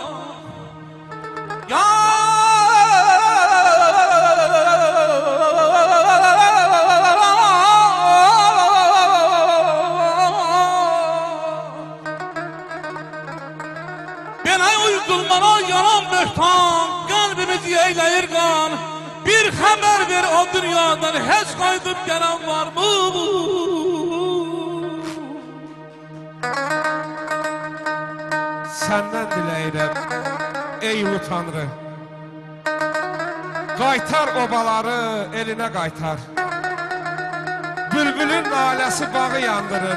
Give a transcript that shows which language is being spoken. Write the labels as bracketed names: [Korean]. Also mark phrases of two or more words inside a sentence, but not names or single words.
[Azerbaijani] Ya belə uydurmalar yanan mühtar. Kalbimizi eyleyir kan. [Turkish] Bir haber ver o dünyadan, hiç kaydıp gelen var mı? [Azerbaijani] Səndən diləyirəm, ey ulu Tanrı. Qaytar obaları elinə qaytar. Bülbülün naləsi bağı yandırır.